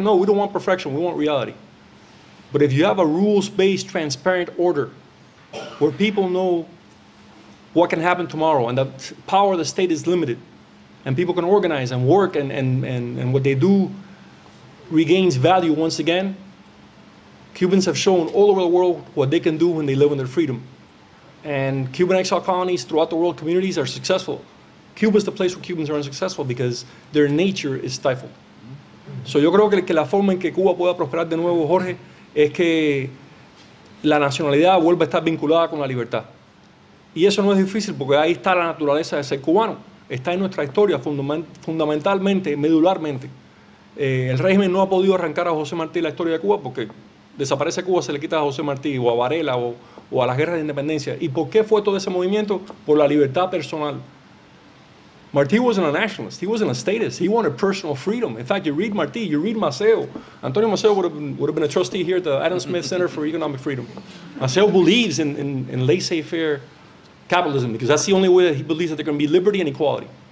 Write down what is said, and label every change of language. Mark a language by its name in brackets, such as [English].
[English] No, we don't want perfection, we want reality. But if you have a rules-based, transparent order where people know what can happen tomorrow and the power of the state is limited and people can organize and work and what they do regains value once again, Cubans have shown all over the world what they can do when they live in their freedom. And Cuban exile colonies throughout the world, communities are successful. Cuba is the place where Cubans are unsuccessful because their nature is stifled. [Spanish] So yo creo que la forma en que Cuba pueda prosperar de nuevo, Jorge, es que la nacionalidad vuelva a estar vinculada con la libertad. Y eso no es difícil porque ahí está la naturaleza de ser cubano. Está en nuestra historia fundamentalmente, medularmente. El régimen no ha podido arrancar a José Martí la historia de Cuba porque desaparece Cuba, se le quita a José Martí o a Varela o a las guerras de independencia. ¿Y por qué fue todo ese movimiento? Por la libertad personal. [English] Martí wasn't a nationalist. He wasn't a statist. He wanted personal freedom. In fact, you read Martí, you read Maceo. Antonio Maceo would have been a trustee here at the Adam Smith Center for Economic Freedom. Maceo believes in laissez-faire capitalism because that's the only way that he believes that there can be liberty and equality.